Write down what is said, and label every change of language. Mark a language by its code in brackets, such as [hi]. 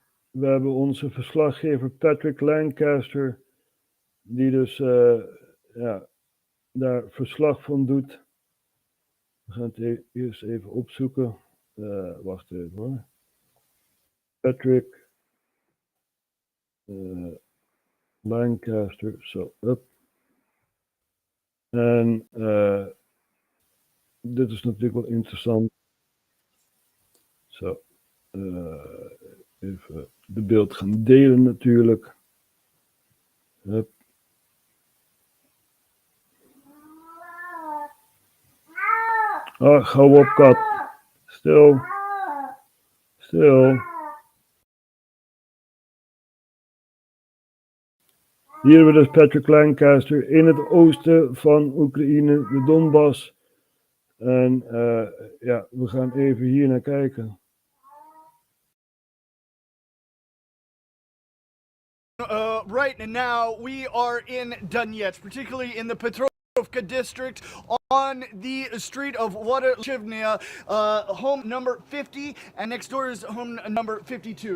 [nl] We hebben onze verslaggever Patrick Lancaster, die dus daar verslag van doet. We gaan het eerst even opzoeken. Wacht even hoor. Patrick Lancaster, zo, up. En dit is natuurlijk wel interessant. Zo, even de beeld gaan delen natuurlijk. Hup. Hou op, kat. Stil. Hier hebben we dus Patrick Lancaster in het oosten van Oekraïne, de Donbass. En we gaan even hier naar kijken. [en] Right now, we are in Donetsk, particularly in the Petrovka district, on the street of Waterchivnia, home number 50, and next door is home number 52.